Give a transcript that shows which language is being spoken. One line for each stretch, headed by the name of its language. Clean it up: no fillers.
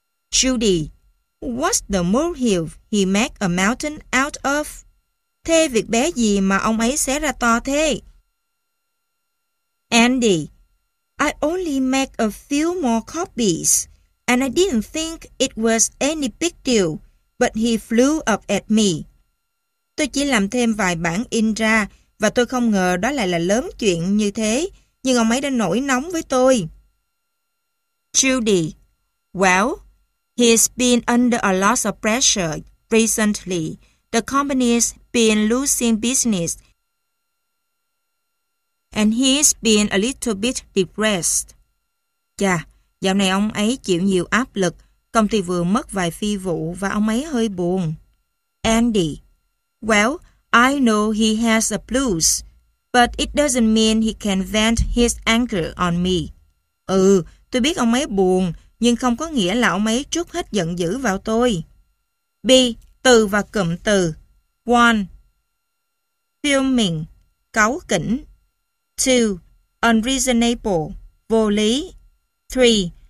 English: Judy, what's the molehill he made a mountain out of?
Vietnamese: Thế việc bé gì mà ông ấy xé ra to thế?
English: Andy, I only made a few more copies, and I didn't think it was any big deal, but he flew up at me.
Vietnamese: Tôi chỉ làm thêm vài bản in ra, và tôi không ngờ đó lại là lớn chuyện như thế, nhưng ông ấy đã nổi nóng với tôi.
English: Judy, well, he's been under a lot of pressure recently. The company's been losing business, and he's been a little bit depressed.
Vietnamese: Chà, dạo này ông ấy chịu nhiều áp lực. Công ty vừa mất vài phi vụ và ông ấy hơi buồn.
English: Andy, well, I know he has a blues, but it doesn't mean he can vent his anger on me.
Vietnamese: Ừ, tôi biết ông ấy buồn, nhưng không có nghĩa là ông ấy trút hết giận dữ vào tôi. B. Từ và cụm từ. 1. Fuming, cáu kỉnh. 2. Unreasonable, vô lý. 3.